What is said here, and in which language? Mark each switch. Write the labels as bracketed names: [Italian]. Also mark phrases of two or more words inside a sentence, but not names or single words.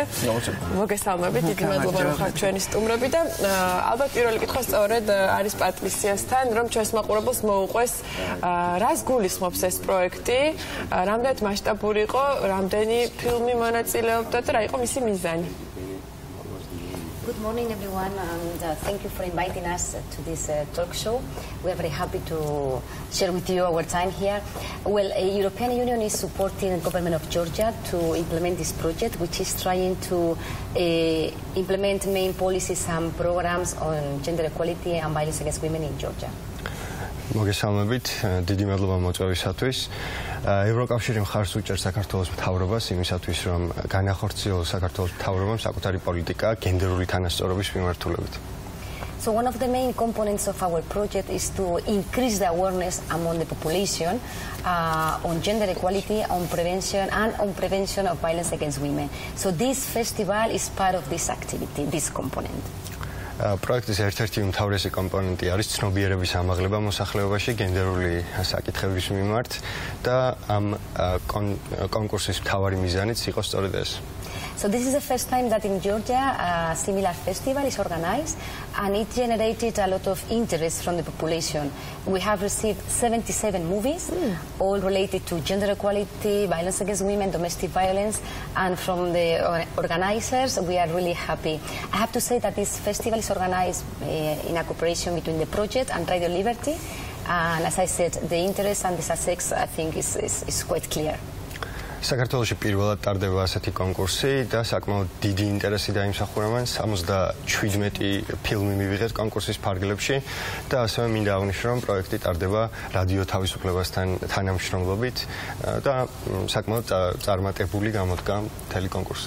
[Georgian] მოგესალმებით, დიდი მადლობა რომ ხართ ჩვენი სტუმრები და ალბათ პირველი კითხვა სწორედ არის პატრისიასთან, რომ ჩვენს მაყურებელს მოუყვეს რას გულისხმობს ეს პროექტი, რამდენად მასშტაბური იყო, რამდენი ფილმი მონაწილეობდა და რა იყო მისი მიზანი. [English] Good morning everyone and thank you for inviting us to this talk show. We are very happy to share with you our time here. Well, the European Union is supporting the government of Georgia to implement this project, which is trying to implement main policies and programs on gender equality and violence against women in Georgia. [Georgian] მოგესალმებით, დიდი მადლობა მოწვევისათვის. ევროკავშირი მხარს უჭერს საქართველოს მთავრობას იმისათვის, რომ განახორციელოს საქართველოს მთავრობამ საკუთარი პოლიტიკა გენდერული თანასწორობის მიმართულებით. [English] So one of the main components of our project is to increase the awareness among the population on gender equality, on prevention of violence against women. So this festival is part of this activity, this component. [Georgian] პროექტის ერთ-ერთი უმთავრესი კომპონენტი არის ცნობიერების ამაღლება მოსახლეობაში გენდერული საკითხების მიმართ და ამ კონკურსის მთავარი მიზანიც იყო სწორედ ეს. [English] So this is the first time that in Georgia a similar festival is organized and it generated a lot of interest from the population. We have received 77 movies, all related to gender equality, violence against women, domestic violence, and from the organizers we are really happy. I have to say that this festival is organized in a cooperation between the project and Radio Liberty, and as I said, the interest and the success I think is quite clear. [Georgian] საქართველოში პირველად ტარდება ასეთი კონკურსი და საკმაოდ დიდი ინტერესი დაიმსახურებენ 77 ფილმი მივიღეთ კონკურსის ფარგლებში და ასევე მინდა აღნიშნო რომ პროექტი ტარდება რადიო თავისუფლებასთან თანამშრომლობით და საკმაოდ წარმატებული გამოდგა მთელი კონკურსი.